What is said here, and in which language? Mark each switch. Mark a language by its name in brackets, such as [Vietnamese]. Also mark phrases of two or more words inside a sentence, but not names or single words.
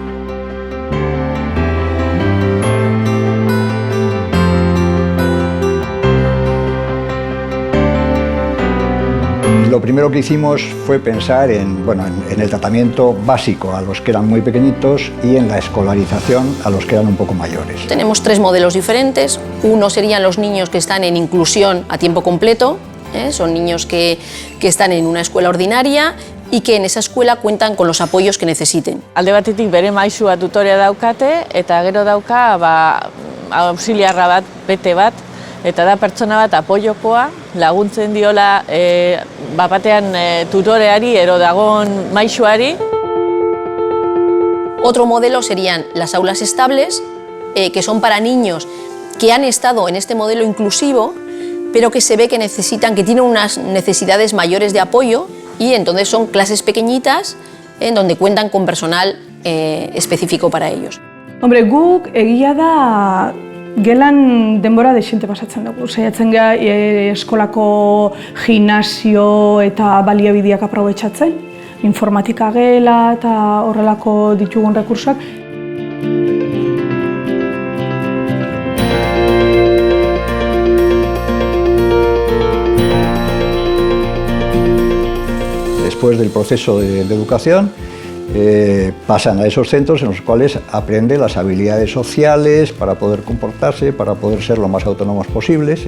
[Spanish] Lo primero que hicimos fue pensar en el tratamiento básico a los que eran muy pequeñitos y en la escolarización a los que eran un poco mayores. Tenemos 3 modelos diferentes. Uno serían los niños que están en inclusión a tiempo completo, son niños que están en una escuela ordinaria y que en esa escuela cuentan con los apoyos que necesiten. [Basque] Alde batetik bere maisua tutorea daukate eta gero dauka auxiliarra bat, bete bat, eta da pertsona bat apoiokoa, laguntzen diola batean tutoreari ero dagon maisuari. [Spanish] Otro modelo serían las aulas estables, que son para niños que han estado en este modelo inclusivo, pero que se ve que tienen unas necesidades mayores de apoyo y entonces son clases pequeñitas en donde cuentan con personal específico para ellos. Hombre, [Basque] guk egia da gelan denbora dexente pasatzen dugu. Saiatzen gara eskolako gimnasio eta baliabideak aprobetxatzen, informatika gela eta horrelako ditugun rekursoak. [Spanish] Después del proceso de educación, pasan a esos centros en los cuales aprende las habilidades sociales para poder comportarse, para poder ser lo más autónomos posibles.